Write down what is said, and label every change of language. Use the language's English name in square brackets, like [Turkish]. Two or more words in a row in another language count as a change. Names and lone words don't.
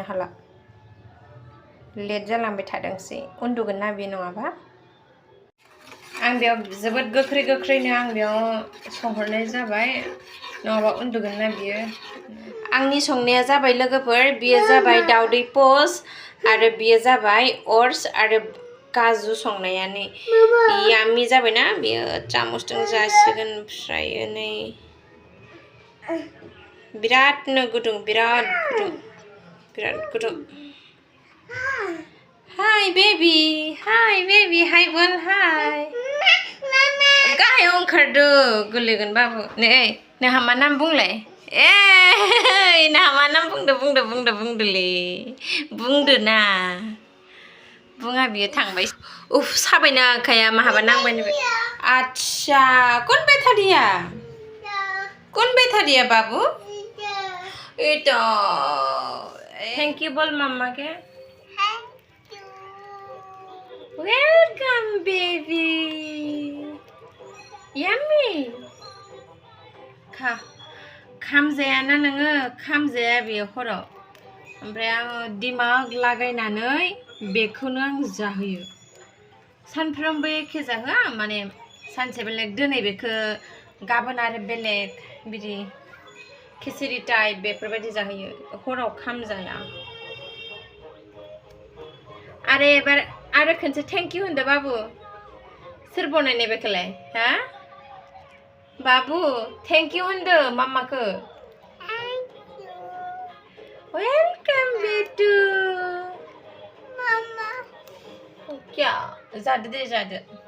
[Bodo] हाला लेट जालांबाय थादोंसै उन्दुगोन ना बे नङाबा आं बेयाव जोबोद गोख्रैनो आं बेयाव संहरनाय जाबाय नङाबा उन्दुगोन ना बियो आंनि संनाया जाबाय लोगोफोर बियो जाबाय दावदै पोस्ट आरो बियो जाबाय ओट्स आरो काजु संनायानो याम्मी जाबायना बियो चामचजों जासिगोन ओमफ्राय नै बिरादनो गुदुं बिराद गुदुं [English] hi baby [Bodo] हाय बोल हाय गाहायाव ओंखारदो गोलैगोन बाबु नै नोंहा मा नाम बुंलाय नोंहा मा नाम बुंदोलै बुंदो ना बुङा बियो थांबाय उफ साबायना आखाया माहाबा नांबाय [Hindi] आच्छा कौन बैठा दिया बाबू इतो [English] thank you [Hindi] बोल मम्मा के [English] welcome baby [Bodo] याम्मी खामजायाना नोङो खामजाया बेयो हराव ओमफ्राय आङो दिमाग लागायनानै बेखौनो आं जाहोयो सानफ्रोमबो एखे जाहोआ माने सानसे बेलेग दिनै बेखौ गाबोन आरो बेलेग बिदि खिचड़ी टाइप बेफोरबायदि जाहोयो हराव खामजाया आरो एबार आरो खनसे [English] thank you [Bodo] होनदो बाबु सोर बनायनाय बेखौलाय हा बाबु [English] thank you [Bodo] होनदो मामाखौ वेलकम बेटू मामा क्या जादो दे जादो